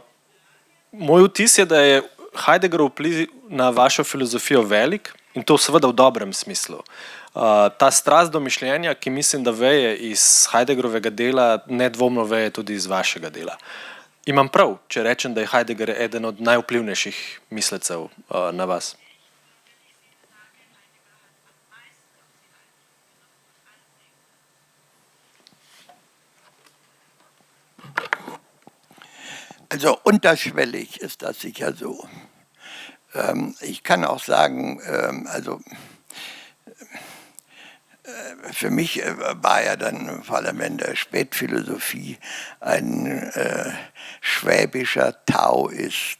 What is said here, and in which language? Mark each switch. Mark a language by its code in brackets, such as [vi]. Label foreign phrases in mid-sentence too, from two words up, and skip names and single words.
[sl] Moj vtis je, da je Heideggerov vpliv na vašo filozofijo velik in to seveda v dobrem smislu. Ta strast do mišljenja, ki mislim, da veje iz Heideggerovega dela, nedvomno veje tudi iz vašega dela. Imam prav, če rečem, da je Heidegger eden od najvplivnejših mislecev na vas? [de] Also unterschwellig ist das sicher so. Ich kann auch sagen, für mich war ja dann vor allem in der Spätphilosophie ein schwäbischer Taoist.